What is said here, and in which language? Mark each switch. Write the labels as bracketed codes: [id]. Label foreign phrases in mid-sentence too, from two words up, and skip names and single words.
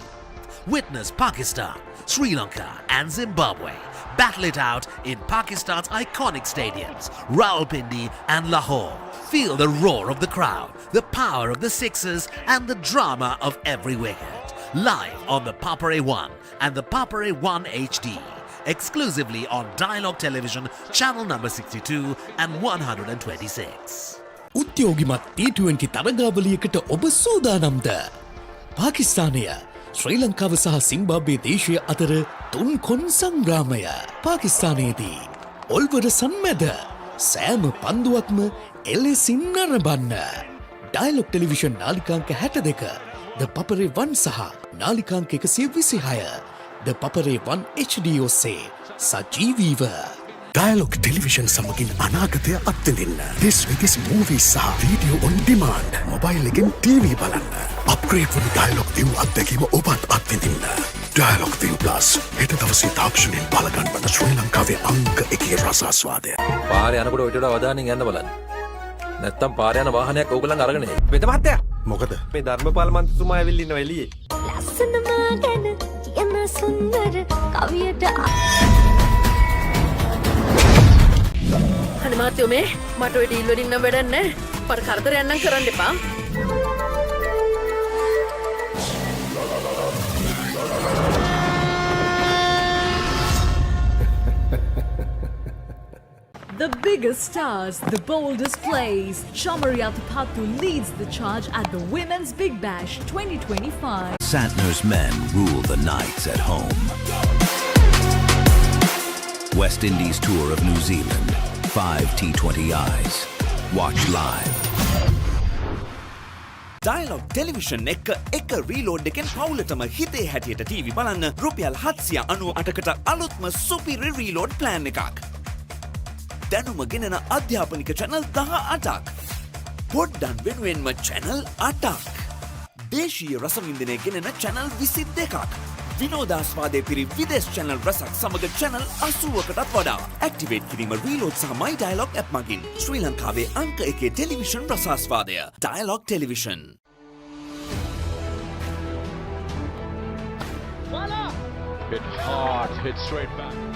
[en] Witness Pakistan, Sri Lanka and Zimbabwe battle it out in Pakistan's iconic stadiums, Rawalpindi and Lahore. Feel the roar of the crowd, the power of the sixers and the drama of every wicket. Live on the Papare 1 and the Papare 1 HD. Exclusively on Dialog Television, channel number 62 and 126. [si] උද්‍යෝගිමත් T20 තරගාවලියකට ඔබ සූදානම්ද? පාකිස්තානය ශ්‍රී ලංකාව සහ සිම්බාබ්වේ දේශය අතර තුන් කොන් සංග්‍රාමය. පාකිස්තානයේදී ඔල්වර සම්මැද සෑම පන්දුවක්ම එලෙසින් නරඹන්න. ඩයලොග් ටෙලිවිෂන් නාලිකාංක 62, ThePapare 1 සහ නාලිකාංක 126, ThePapare 1 HD ඔස්සේ සජීවීව. Dialog Television සමගින් අනාගතය අත්විඳින්න. [en] This week's movies සහ video on demand. [si] mobile එකෙන් TV බලන්න. upgrade වන Dialog ViU අත්දැකීම ඔබත් අත්විඳින්න. Dialog ViU Plus හෙට දවසේ තාක්ෂණයෙන් බලගන්වන ශ්‍රී ලංකාවේ අංක 1 රසාස්වාදය. පාරේ යනකොට ඔය ටිකට අවධානයෙන් යන්න බලන්න. නැත්තම් පාරේ යන වාහනයක් ඕගොල්ලන් අරගෙන එයි. වෙද මහත්තයා. මොකද? මේ ධර්මපාල මන්ත්‍රීතුමා ඇවිල්ලා ඉන්නවා එළියේ. ලස්සනම ගැන කියන සුන්දර කවියට අනේ මාත්‍යෝ මේ මට ඔය ඩීල් වලින් නම් වැඩක් නැහැ. මට කරදරයක් නම් කරන්න එපා. [en] The biggest stars, the boldest plays. Shamaria Tapatu leads the charge at the Women's Big Bash 2025. Santner's men rule the nights at home. West Indies tour of New Zealand. 5 T20Is. Watch live. [si] Dialog Television එක රීලෝඩ් එකෙන් පවුලටම හිතේ හැටියට TV බලන්න රුපියල් 798කට අලුත්ම සුපිරි [en] reload plan [si] එකක්. දැනුම ගෙනෙන අධ්‍යාපනික channel 18ක්. පොඩ්ඩන් වෙනුවෙන්ම channel 8ක්. දේශීය රසවින්දනය ගෙනෙන channel 22ක්. විනෝදාස්වාදයේ පිරි විදේශ channel රසක් සමග channel 80කටත් වඩා. ඇක්ටිවේට් කිරීම රීලෝඩ් සහ My Dialog app මගින්. ශ්‍රී ලංකාවේ අංක 1 ටෙලිවිෂන් රසාස්වාදය. Dialog Television. [en] Hit hard, hit straight back.